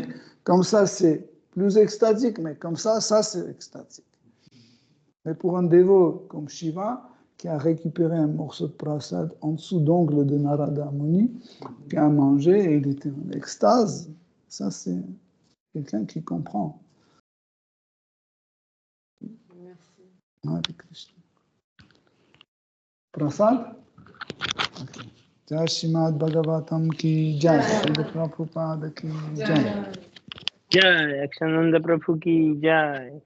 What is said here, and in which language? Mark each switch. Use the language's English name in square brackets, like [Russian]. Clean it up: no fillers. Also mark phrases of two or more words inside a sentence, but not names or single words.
[French] Comme ça, c'est plus extatique. Mais comme ça, c'est extatique. Mais pour un dévot comme Shiva, qui a récupéré un morceau de prasad en dessous d'ongle de Narada Muni, qui a mangé et il était en extase, ça, c'est quelqu'un qui comprend. [Sanskrit] हरे कृष्ण. [French] Prasad? Okay. [Hindi] जय श्रीमद् भागवतम् की जय, श्रील प्रभुपाद की जय. जय, अक्षानन्द प्रभु की जय.